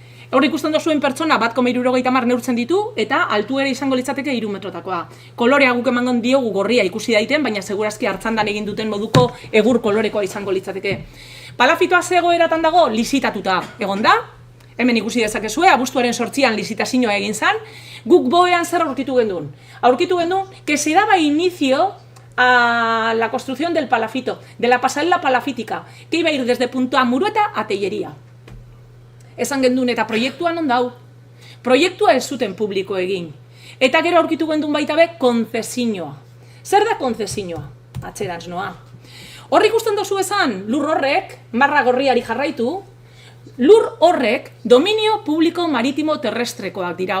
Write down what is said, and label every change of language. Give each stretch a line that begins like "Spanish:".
Basque: Hor ikusten duzuen pertsona 1,70 neurtzen ditu, eta altuera izango litzateke 3 metrotakoa. Kolorea guk emango diogu gorria ikusi daiten, baina segurazki hartzandan egin duten moduko egur kolorekoa izango litzateke. Palafitoa ze egoeratan dago, lizitatuta egon da. Hemen ikusi dezakezue, abuztuaren 8an lizitazioa egin zen. Guk boean zer aurkitu gendun? Aurkitu gendun,
Spanish: que se daba inicio a la construcción del palafito, de la pasarela palafítica, que iba a ir desde Punta Murueta a Tellería.
Basque: Esan gendun, eta proiektua non dau? Proiektua ez zuten publiko egin. Eta gero aurkitu gendun baita be, konzesioa. Zer da konzesioa? Atxerantz noa. Hor ikusten dozu esan, lur horrek, marra gorriari jarraitu, lur horrek dominio publiko maritimo terrestrekoak dira.